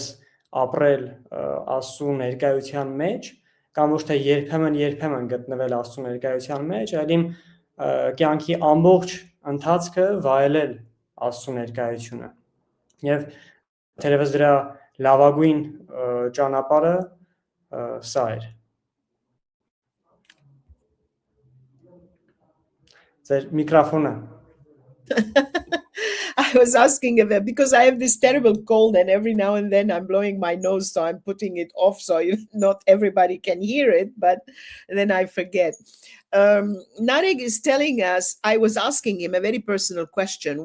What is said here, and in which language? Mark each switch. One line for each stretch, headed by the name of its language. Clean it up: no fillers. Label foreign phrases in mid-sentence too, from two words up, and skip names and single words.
Armenian: ապրել Աստծո ներկայության մեջ, կամ ոչ թե երբեմն գտնվել Աստծո ներկայության մեջ, այլ իմ կյանքի ամբողջ ընթացքը վայելել Աստծո ներկայությունը։ Եվ թերևս դրա լավագույն ճանապարհը սա էր։ Ձեր միկրոֆոնը։
English: I was asking if because I have this terrible cold and every now and then I'm blowing my nose, so I'm putting it off so not everybody can hear it, but then I forget. Narek is telling us, I was asking him a very personal question.